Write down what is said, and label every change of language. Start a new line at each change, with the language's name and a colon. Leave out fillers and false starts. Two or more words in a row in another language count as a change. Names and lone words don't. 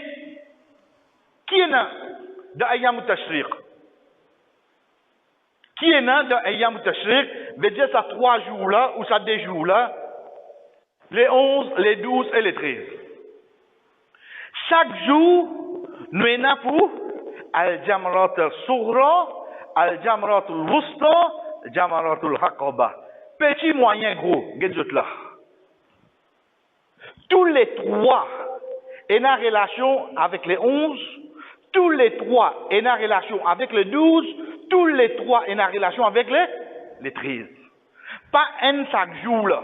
French: Qui est là dans Ayyam Tashriq? Qui est là dans Ayyam Tashriq? Veut dire ça 3 jours là, ou ça 2 jours là, les 11, les 12 et les 13. Chaque jour, nous sommes là pour Al-Jamrat al-Sughra, Al-Jamrat al-Wusta, Jamrat al-Haqaba. Petit, moyen, gros, regardez là. Tous les 3 sont en relation avec les 11, tous les 3 sont en relation avec les 12, tous les 3 sont en relation avec les 13. Pas un chaque jour là.